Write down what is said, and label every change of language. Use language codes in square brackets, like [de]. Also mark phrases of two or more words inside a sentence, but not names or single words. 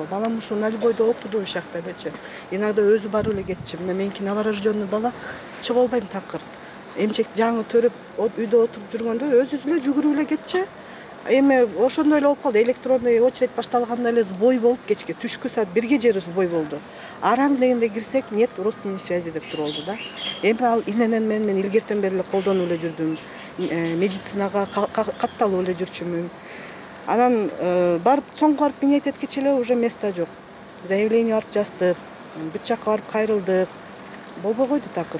[ky] Балам ушу Нальбойдо окуду ошол жакта элечи. Иногда өзү барып эле кетчү. Мына меники новорожденный бала чыга албайм такыр. Эмчек жаңы төрөп үйдө отуруп жүргөндө өзү эле жүгүрүп эле кетчү. Эми ошондой эле болуп калды. [ru] Электронный очередь [ky] башталганда эле сбой болуп кечке түшкү саат 1ге жери сбой болду. Араң дегенде кирсек, [ru] нет родственной связи [ky] деп турулду да. Эми ал иненен мен илгертен бери эле колдонуп эле жүрдүм. Медицинага катталып эле жүрчүмүн. Анан барып соңку барып мен айткече эле [ru] уже место [ky] жок. Заявление барып жаздык, бүт жакка барып кайрылдык. Болбой койду такыр.